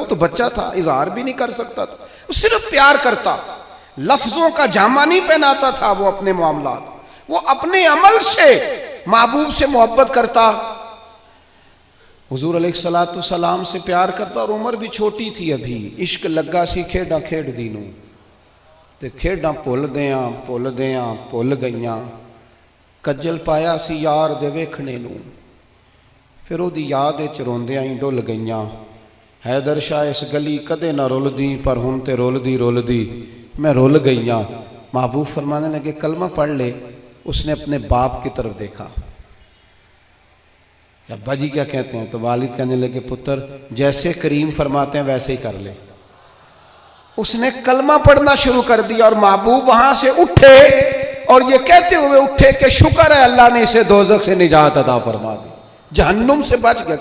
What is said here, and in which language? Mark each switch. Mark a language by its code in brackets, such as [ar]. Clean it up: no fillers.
[ur] وہ تو بچہ تھا، اظہار بھی نہیں کر سکتا تھا، وہ صرف پیار کرتا. لفظوں کا جامہ نہیں پہناتا تھا وہ اپنے معاملات، وہ اپنے عمل سے محبوب سے محبت کرتا. حضور علیہ السلام سے پیار کرتا. اور عمر بھی چھوٹی تھی ابھی. [pa] عشق لگا سی کھیڈاں کھیڈ دی نوں تے کھیڈاں بھل گئیاں. کجل پایا سی یار دے ویکھنے نوں، پھر او دی یاد وچ روندیاں ہی ڈل گئیاں. حیدر شاہ اس گلی کدے نہ رلدی، پر ہن تے رلدی میں رل گئیاں. [ur] محبوب فرمانے لگے کلمہ پڑھ لے. اس نے اپنے باپ کی طرف دیکھا. ابا جی کیا کہتے ہیں؟ تو والد کہنے لگے پتر جیسے کریم فرماتے ہیں ویسے ہی کر لے. اس نے کلمہ پڑھنا شروع کر دیا اور محبوب وہاں سے اٹھے اور یہ کہتے ہوئے اٹھے کہ شکر ہے اللہ نے اسے دوزخ سے نجات عطا فرما دی، جہنم سے بچ گیا.